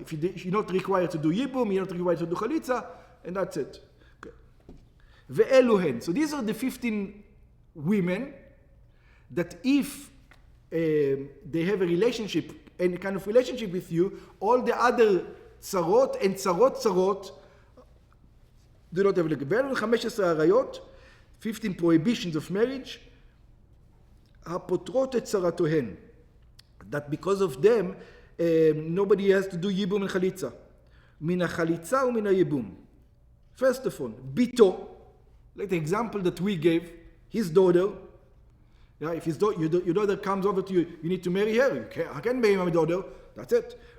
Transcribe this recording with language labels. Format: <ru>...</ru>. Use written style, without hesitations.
<en>If you're not required to do yibum, you're not required to do chalitza, and that's it. Okay. Ve'elu hen. So these are the 15 women that if they have a relationship, any kind of relationship with you, all the other tzarot and tzarot do not have a look.</en> <he>ואלו 15 עריות,</he> <en>15 prohibitions of marriage,</en> <he>הפותרות את צרתיהן.</he> <en>That because of them, nobody has to do ייבום and חליצה.</en> <he>מן החליצה ומן הייבום.</he> <en>First of all, ביתו, like the example that we gave, his daughter, yeah, if your daughter comes over to you, you need to marry her. I can't marry my daughter. That's it.</en>